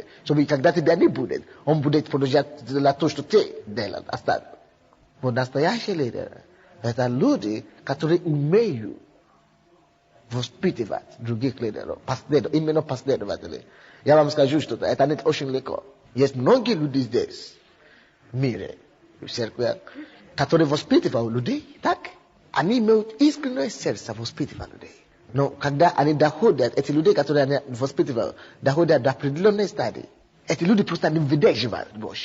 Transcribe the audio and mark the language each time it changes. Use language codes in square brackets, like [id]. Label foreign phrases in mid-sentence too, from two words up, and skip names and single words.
[ru] Чтобы когда тебя не будет, он будет продолжать делать то, что ты делаешь. Вот настоящий лидер — это люди, которые умеют воспитывать других лидеров, именно последователей. Я вам скажу что-то, это не очень легко. [sr] Jest mnogi ljudi [ru] здесь, в мире, в церкви, которые воспитывают людей, так? Они имеют искреннее сердце воспитывать людей. Но когда они доходят, эти люди, которые они воспитывают, доходят до определенной стадии, эти люди просто не выдерживают больше.